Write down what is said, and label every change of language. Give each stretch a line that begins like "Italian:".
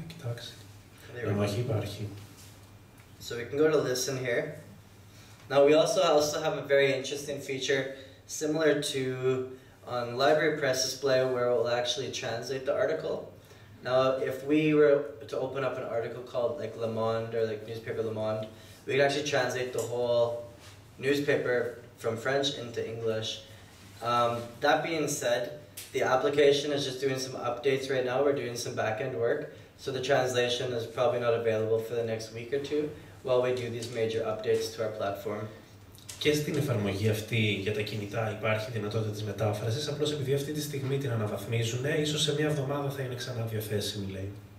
Greek: Κοιτάξτε. Όχι, υπάρχει.
English: So we can go to listen here. Now we also have a very interesting feature similar to on library PressDisplay, where it will actually translate the article. Now if we were to open up an article called like Le Monde or like newspaper Le Monde, we could actually translate the whole newspaper from French into English. That being said, the application is just doing some updates right now. We're doing some back-end work. So the translation is probably not available for the next week or two while we do these major updates to our platform.
Greek: Και στην εφαρμογή αυτή για τα κινητά υπάρχει δυνατότητα της μετάφρασης, απλώς επειδή αυτή τη στιγμή την αναβαθμίζουν, ίσως σε μια εβδομάδα θα είναι ξανά διαθέσιμη, λέει.